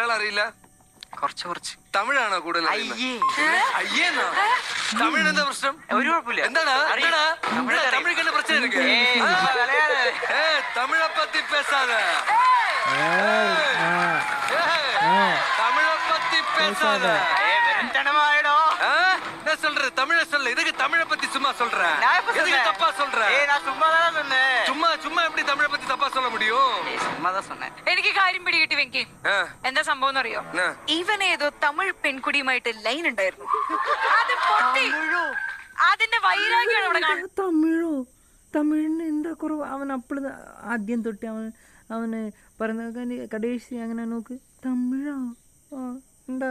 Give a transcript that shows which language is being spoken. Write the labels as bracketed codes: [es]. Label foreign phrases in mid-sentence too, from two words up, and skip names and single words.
[ml] അറിയില്ല? കുറച്ച് തമിഴാണോ കൂടുതൽ അറിയുന്നത്? അയ്യേന്നോ? തമിഴ് എന്താ പ്രശ്നം? ഒരു കുഴപ്പമില്ല. എന്താണ് തമിഴ് കണ്ട പ്രശ്നം ഇருக்கு? [ta] தமிழை பற்றி பேசாத, தமிழை பத்தி பேசாத. நான் சொல்றேன் தமிழ சொல்ல, இதுக்கு தமிழை பத்தி சும்மா சொல்றேன், எதுக்கு தப்பா சொல்றேன்? சும்மா எப்படி தமிழை பத்தி தப்பா சொல்ல முடியும்? [ml] എനിക്ക് കാര്യം പിടികിട്ടി വെങ്കി. എന്താ സംഭവം എന്നറിയോ? ഇവൻ ഏതോ തമിഴ് പെൺകുടിയുമായിട്ട് ലൈൻ ഉണ്ടായിരുന്നു. അത് പൊട്ടി. അതിന്റെ വൈരാഗ്യമാണ് ഇവിടെ കാണുന്നത്. തമിഴിന് എന്താ കുറവ്? അവൻ അപ്പോഴും ആദ്യം തൊട്ട് അവന് പറഞ്ഞ കടേശി അങ്ങനെ നോക്ക് തമിഴോ എന്താ?